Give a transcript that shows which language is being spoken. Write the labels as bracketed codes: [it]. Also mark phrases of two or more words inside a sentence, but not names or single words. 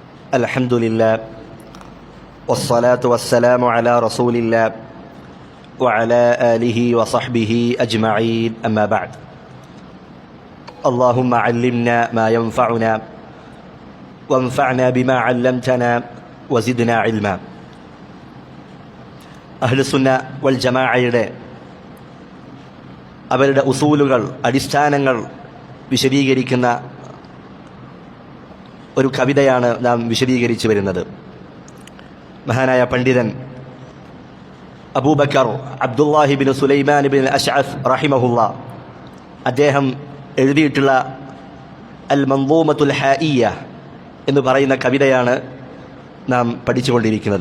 [ar] الحمد لله والصلاة والسلام على رسول الله وعلى آله وصحبه أجمعين أما بعد اللهم علمنا ما ينفعنا وانفعنا بما علمتنا وزدنا علما അഹ്ലുസുന്ന വൽ ജമാഅയുടെ [ml] അവരുടെ ഉസൂലുകൾ അടിസ്ഥാനങ്ങൾ വിശദീകരിക്കുന്ന ഒരു കവിതയാണ് നാം വിശദീകരിച്ചു വരുന്നത്. മഹാനായ പണ്ഡിതൻ അബൂബക്കർ അബ്ദുല്ലാഹി ബിൻ സുലൈമാൻ ബിൻ അശ്അഫ് റഹിമഹുല്ലാ അദ്ദേഹം എഴുതിയിട്ടുള്ള അൽ മൻദൂമത്തുൽ ഹായിയ എന്ന് പറയുന്ന കവിതയാണ് നാം പഠിച്ചുകൊണ്ടിരിക്കുന്നത്.